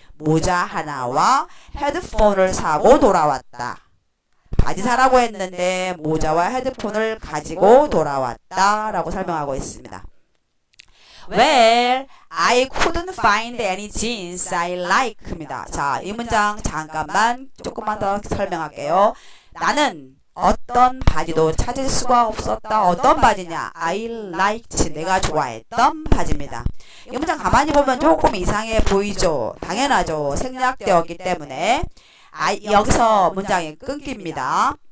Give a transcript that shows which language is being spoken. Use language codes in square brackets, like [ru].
[ko] 모자 하나와 헤드폰을 사고 돌아왔다. 바지 사라고 했는데 모자와 헤드폰을 가지고 돌아왔다 라고 설명하고 있습니다. [en] Well, I couldn't find any jeans I like입니다. [ko] 자, 이 문장 잠깐만 조금만 더 설명할게요. 나는 어떤 바지도 찾을 수가 없었다. [en] 어떤 바지냐? I liked. [ko] 내가 좋아했던 바지입니다. 이 문장 가만히 보면 조금 이상해 보이죠? 당연하죠. 생략되었기 때문에. 여기서 문장이 끊깁니다.